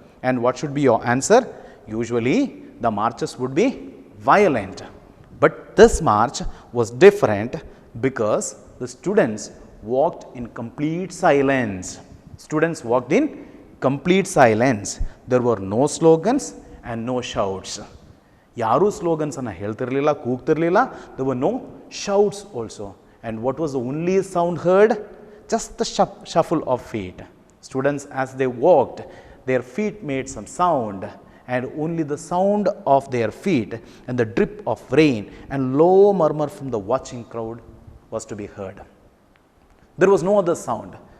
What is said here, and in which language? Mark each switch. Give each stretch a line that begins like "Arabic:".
English: And what should be your answer? Usually, the marches would be violent. But this march was different because the students walked in complete silence. Students walked in complete silence. There were no slogans and no shouts.
Kannada: ಯಾರೂ ಸ್ಲೋಗನ್ಸನ್ನು ಹೇಳ್ತಿರಲಿಲ್ಲ, ಕೂಗ್ತಿರಲಿಲ್ಲ.
English: There were no shouts also. And what was the only sound heard? Just the shuffle of feet. Students, as they walked, their feet made some sound, and only the sound of their feet and the drip of rain and low murmur from the watching crowd was to be heard. There was no other sound.